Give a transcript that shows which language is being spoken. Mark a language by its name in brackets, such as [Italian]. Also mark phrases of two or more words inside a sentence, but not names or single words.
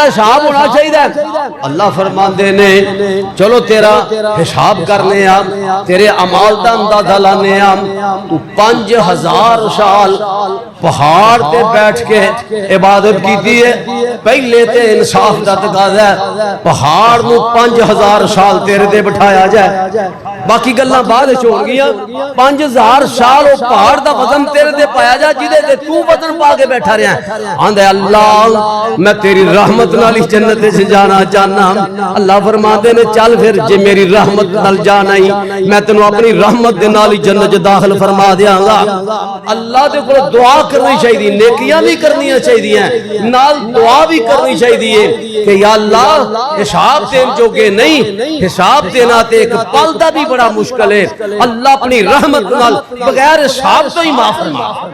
[Punjabi] حساب ہونا چاہیے اللہ فرماندے نے چلو تیرا حساب کرنے آ تیرے اعمال دا اندازہ لانے آ تو 5000 سال پہاڑ تے بیٹھ کے عبادت کیتی ہے پہلے تے انصاف دا تقاضا ہے پہاڑ نو 5000 سال تیرے تے بٹھایا جائے باقی گلاں بعد چھوڑ گیا 5000 سال او پہاڑ دا وزن تیرے تے پایا جا جدے تے تو وزن پا کے بیٹھا رہا ہے آندے اللہ میں تیری رحمت نال جنت وچ جانا چاہنا اللہ فرماندے نے چل پھر جے میری رحمت نال جانا ہی میں تینوں اپنی رحمت دے نال جنت وچ داخل فرما دیاں گا اللہ دے کول دعا کرنی چاہیے نیکیاں بھی کرنی چاہیے نال دعا بھی کرنی چاہیے کہ یا اللہ حساب دین جوگے نہیں حساب دینا تے ایک پل دا بھی بڑا مشکل ہے اللہ اپنی رحمت نال بغیر حساب تو ہی معاف فرما